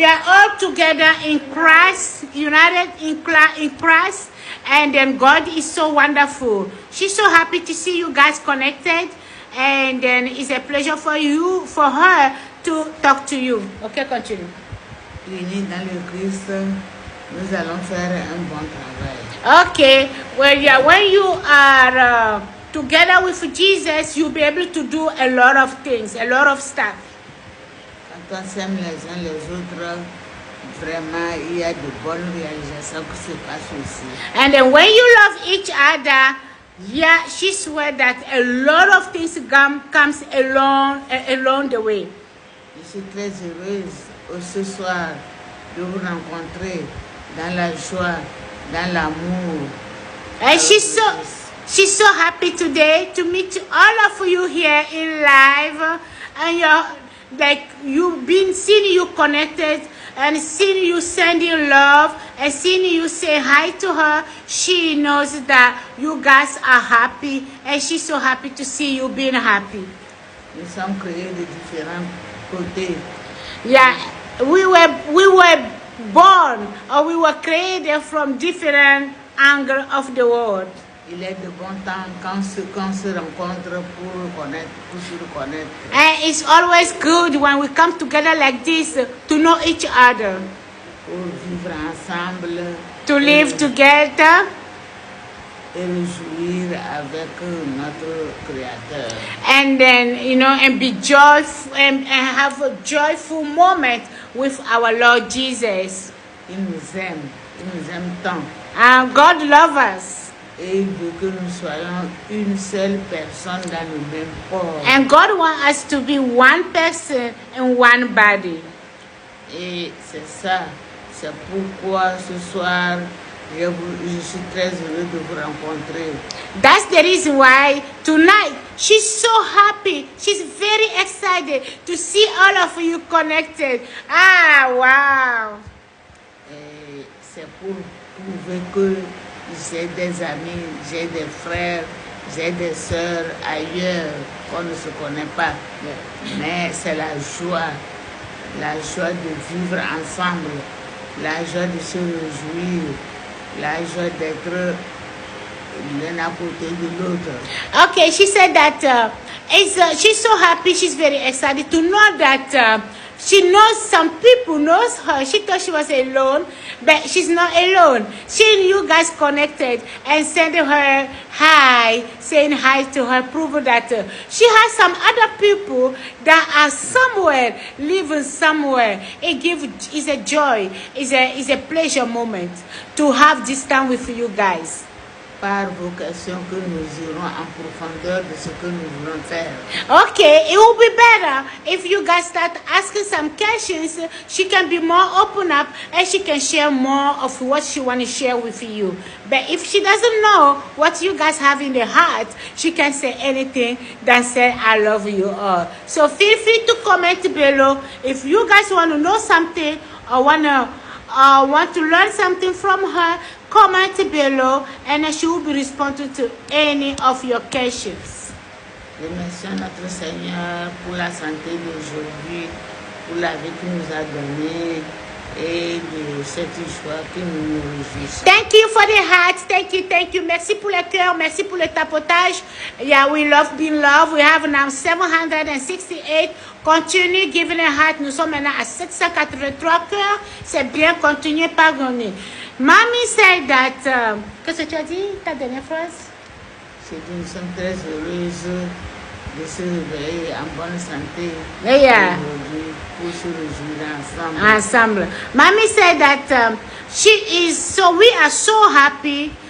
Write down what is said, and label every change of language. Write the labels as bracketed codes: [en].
[en] We are all together in Christ, united in Christ, and then God is so wonderful. She's so happy to see you guys connected, and then it's a pleasure for her to talk to you. Okay, continue. [fr] Unis dans le Christ, nous allons faire un bon travail. [en] Okay, well, yeah, when you are together with Jesus, you'll be able to do a lot of things, a lot of stuff. [fr] Quand on s'aime les uns les autres, vraiment, il y a de bonnes réalisations qui se passent aussi. [en] And then when you love each other, yeah, she swear that a lot of things comes along the way. [fr] Je suis très heureuse ce soir de vous rencontrer dans la joie, dans l'amour. [en] And she's so happy today to meet all of you here in live, and you've been seeing you connected and seeing you sending love and seeing you say hi to her. She knows that you guys are happy, and she's so happy to see you being happy. [fr] Nous sommes créés de différents côtés. [en] Yeah, we were born, or we were created from different angles of the world. [fr] Il est de bon temps quand on se rencontre pour se reconnaître. [en] And it's always good when we come together like this to know each other, [fr] Pour vivre ensemble. [en] to live together, [fr] Et réjouir avec notre Créateur. [en] and then, and be joyful and have a joyful moment with our Lord Jesus. [fr] Il nous aime tant. [en] And God loves us. [fr] Et il veut que nous soyons une seule personne dans le même corps. [en] And God wants us to be one person and one body. [fr] Et c'est ça, c'est pourquoi ce soir, je suis très heureux de vous rencontrer. [en] That's the reason why tonight she's so happy. She's very excited to see all of you connected. Ah, wow. [fr] Et c'est pour prouver que j'ai des amis, j'ai des frères, j'ai des sœurs ailleurs qu'on ne se connaît pas. Mais c'est la joie de vivre ensemble, la joie de se réjouir, la joie d'être l'un à côté de l'autre. [en] Okay, she said that she's so happy. She's very excited to know that she knows some people knows her. She thought she was alone, but she's not alone. She and you guys connected and sending her hi, saying hi to her, proving that she has some other people that are somewhere, living somewhere. It's a joy, it's a pleasure moment to have this time with you guys. [fr] Par vos questions que nous irons en profondeur de ce que nous voulons faire. [en] Okay, it will be better if you guys start asking some questions. She can be more open up and she can share more of what she want to share with you. But if she doesn't know what you guys have in the heart, she can say anything than say, I love you all. So feel free to comment below if you guys want to know something or want to learn something from her. Comment below and she will be responding to any of your questions. [fr] Remercions notre Seigneur pour la santé d'aujourd'hui, pour la vie qu'il nous a donnée et de cette joie que nous nous réjouissons. [en] Thank you for the heart. Thank you. [fr] Merci pour le cœur. Merci pour le tapotage. [en] Yeah, we love being loved. We have now 768. Continue giving a heart. [fr] Nous sommes maintenant à 783 cœurs. C'est bien. Continuez, pardonnez. [en] Mommy said that. [fr] Qu'est-ce que tu as dit, ta dernière phrase? C'est que nous sommes très heureuses de se réveiller en bonne santé Yeah. aujourd'hui pour se réjouir ensemble. [en] Ensemble. Mommy said that we are so happy